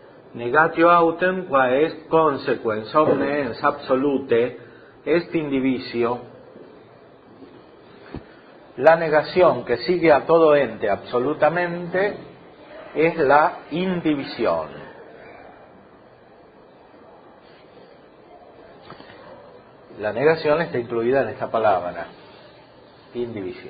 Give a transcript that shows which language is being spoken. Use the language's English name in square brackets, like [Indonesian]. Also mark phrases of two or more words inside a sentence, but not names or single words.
[Latin] Negatio autem qua est consequens omne ens absolute est indivisio. [Spanish] La negación que sigue a todo ente absolutamente es la indivisión. La negación está incluida en esta palabra, indivisión.